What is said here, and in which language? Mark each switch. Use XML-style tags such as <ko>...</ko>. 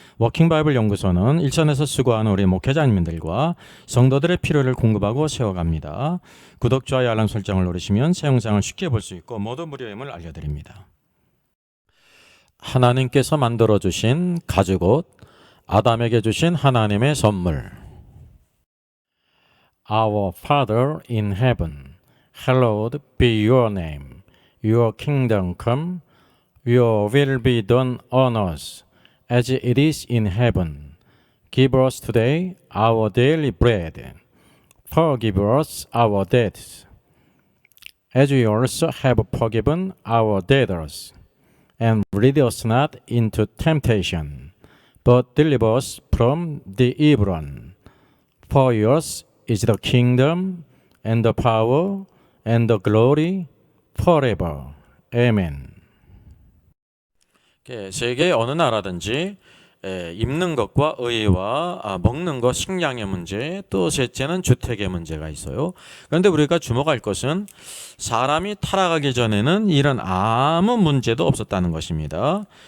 <ko>워킹바이블 연구소는 일선에서 수고하는 우리 목회자님들과 성도들의 필요를 공급하고 세워갑니다. 구독, 좋아요, 알람 설정을 누르시면 새 영상을 쉽게 볼 수 있고 모두 무료임을 알려드립니다. 하나님께서 만들어주신 가죽옷, 아담에게 주신 하나님의 선물.</ko> <en>Our Father in heaven, hallowed be your name. Your kingdom come, your will be done on earth as it is in heaven. Give us today our daily bread. Forgive us our debts, as we also have forgiven our debtors. And lead us not into temptation, but deliver us from the evil one. For yours is the kingdom, and the power, and the glory, forever. Amen.</en> <ko>세계 어느 나라든지 입는 것과 의와 먹는 것, 식량의 문제, 또 셋째는 주택의 문제가 있어요. 그런데 우리가 주목할 것은 사람이 타락하기 전에는 이런 아무 문제도 없었다는 것입니다.</ko>